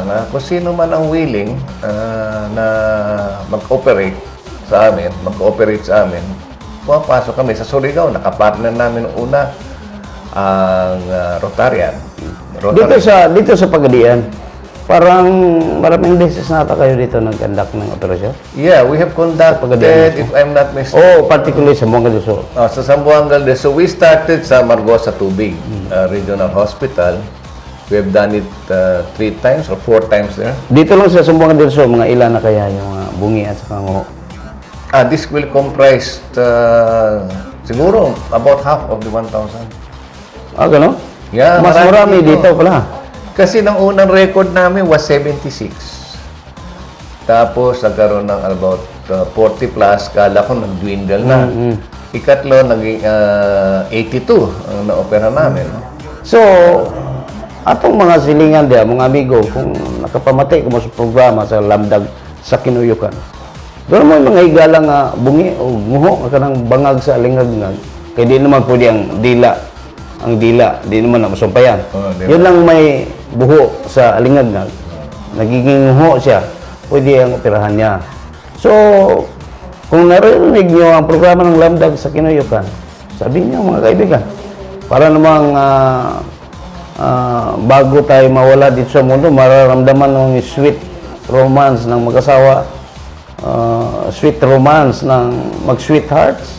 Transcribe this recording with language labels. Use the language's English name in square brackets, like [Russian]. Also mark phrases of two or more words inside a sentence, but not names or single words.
[Filipino] Kung sino man ang willing na mag-operate sa amin, pumapasok kami sa Surigao. Nakapartner namin una ang Rotarian. Dito sa Pagadian, parang maraming beses nata kayo dito nag-conduct ng operasyon? [English] Yeah, we have conducted, if I'm not mistaken. [Filipino] Oh, particularly sa Zamboanga del Sur. Sa Zamboanga del Sur. [English] We started sa Margosa Tubig Regional Hospital. We have done it 3 times or 4 times there. [Filipino] Dito lang sa Zamboanga del Sur, mga ilan na kaya yung bungi at saka nguho? [English] This will comprise siguro about half of the 1,000. [Filipino] Gano'n? Yeah, Mas marami dito pala. Kasi nang unang record namin was 76. Tapos nagkaroon ng about 40 plus. Kala ko nag-dwindle na. Ikatlo, naging 82 ang na-opera namin. So, [Cebuano] atong mga silingan diya, mga amigo, kung nakapamatay ko mo sa programa sa Lamdag sa Kinuyukan, doon mo yung mga higala nga bungi o nguho, kanang bangag sa lingagngag. [Filipino] Kaya di naman pwede ang dila. Di naman na masumpayan. Yun lang may buho sa lingagngag. Nagiging nguho siya, pwede ang operahan niya. So, kung narinig nyo ang programa ng Lamdag sa Kinuyukan, sabihin niyo mga kaibigan, para namang bago tayo mawala dito sa mundo, mararamdaman ng [English] sweet romance [Filipino] ng mag-asawa, [English] sweet romance [Filipino] ng mag-sweethearts.